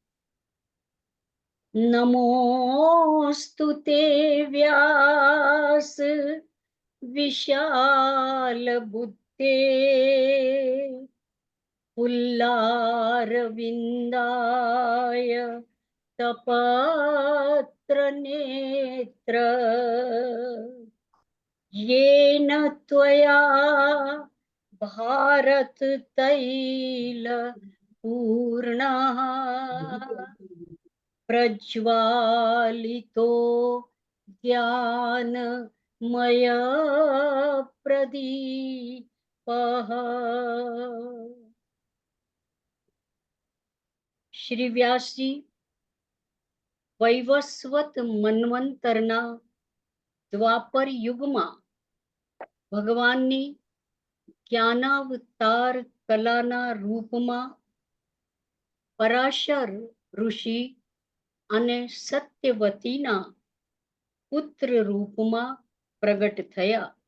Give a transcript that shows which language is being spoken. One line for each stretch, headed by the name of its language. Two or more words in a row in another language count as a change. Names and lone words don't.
Sanskrit: નમોસ્તુ તે વ્યાસ વિશાલ બુદ્ધે પુલ્લારવિંદાય તપત્ર નેત્ર येन त्वया भारत तैल पूर्णः प्रज्वालितो ज्ञानमय प्रदीपः.
Gujarati: શ્રી વ્યાસજી વૈવસ્વત મન્વંતરના દ્વાપર યુગમાં ભગવાનની જ્ઞાનાવતાર કલાના રૂપમાં પરાશર ઋષિ અને સત્યવતીના પુત્ર રૂપમાં પ્રગટ થયા.